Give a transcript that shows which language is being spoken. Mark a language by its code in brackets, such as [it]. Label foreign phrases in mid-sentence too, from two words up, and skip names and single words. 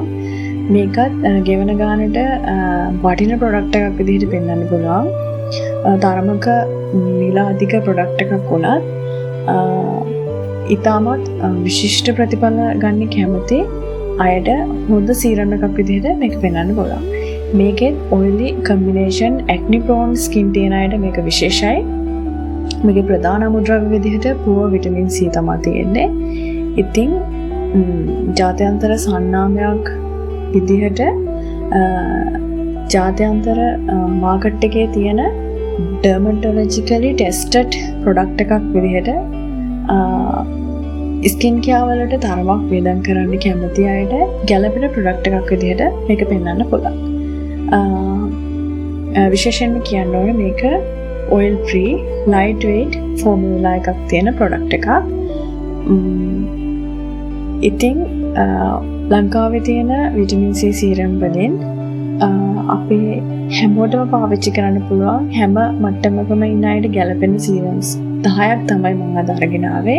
[si] මේකත් ගෙවන ගානට වටින ප්‍රොඩක්ට් එකක් විදිහට පෙන්වන්න පුළුවන්. තරමක මිල අධික ප්‍රොඩක්ට් එකක් වුණත් ඉතාමත් විශිෂ්ට ප්‍රතිඵල ගන්න කැමති අයට හොඳ සීරම් එකක් විදිහට මේක පෙන්වන්න පුළුවන්. මේකෙත් [en] oily combination acne prone skin [si] තියෙන අයට මේක විශේෂයි. මේකේ ප්‍රධාන අමුද්‍රව්‍ය විදිහට [en] poor vitamin C [si] තමයි තියෙන්නේ. ඉතින් ජාත්‍යන්තර සන්නාමයක් විදිහට ජාත්‍යන්තර මාකට් එකේ තියෙන [en] dermatologically tested product [si] එකක් විදිහට [en] skin care [si] වලට තරමක් වේදම් කරන්න කැමති අයට ගැළපෙන ප්‍රොඩක්ට් එකක් විදිහට මේක පෙන්වන්න පුළුවන්. විශේෂයෙන්ම කියන්න ඕනේ මේක [en] oil free light weight formula [si] එකක් තියෙන ප්‍රොඩක්ට් එකක්. ඉතින් ලංකාවේ තියෙන [en] vitamin C serum [si] වලින් අපේ හැමෝටම පාවිච්චි කරන්න පුළුවන් හැම මට්ටමකම ඉන්න අයට ගැළපෙන සීරම්ස් 10ක් තමයි මම අද අරගෙන ආවේ.